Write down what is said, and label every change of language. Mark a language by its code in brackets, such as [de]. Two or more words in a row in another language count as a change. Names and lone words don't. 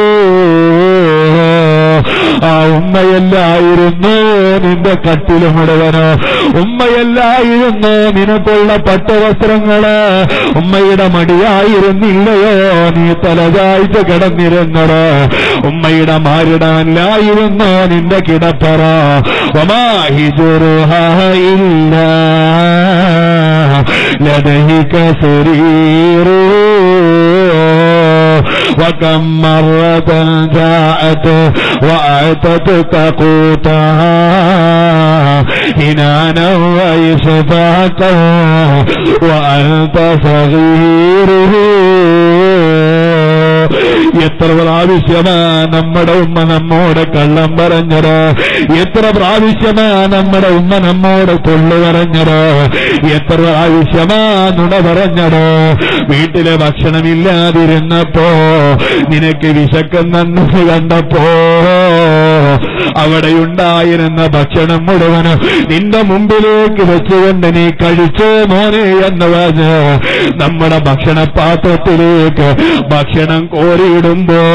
[ml] ആ ഉമ്മയല്ലായിരുന്നു നിന്റെ കട്ടില് മുഴുവനോ, ഉമ്മയല്ലായിരുന്നു നിനക്കുള്ള പട്ടുവസ്ത്രങ്ങള്, ഉമ്മയുടെ മടിയായിരുന്നില്ലയോ നീ തലചായ്ച്ച് കിടന്നിരുന്നത്, ഉമ്മയുടെ മാരിടാനില്ലായിരുന്നു നിന്റെ കിടപ്പറ. [ar] وما حجرها إلا لديك سرير. وكم مرة جاءت وأعطتك قوتها حنانا وإشفاقا وأنت صغير. [ml] എത്ര പ്രാവശ്യമാ നമ്മുടെ ഉമ്മ നമ്മോട് കള്ളം പറഞ്ഞത്, എത്ര പ്രാവശ്യമാ നമ്മുടെ ഉമ്മ നമ്മോട് കൊള്ളു പറഞ്ഞത്, എത്ര പ്രാവശ്യമാ നുണ പറഞ്ഞത്. വീട്ടിലെ ഭക്ഷണമില്ലാതിരുന്നപ്പോ നിനക്ക് വിശക്കുന്നെന്ന് കണ്ടപ്പോ അവിടെയുണ്ടായിരുന്ന ഭക്ഷണം മുഴുവനും നിന്റെ മുമ്പിലേക്ക് വെച്ചുകൊണ്ട് നീ കഴിച്ചോ മോനെ എന്ന് പറഞ്ഞ് നമ്മുടെ ഭക്ഷണപാത്രത്തിലേക്ക് ഭക്ഷണം കോരിയിടുമ്പോ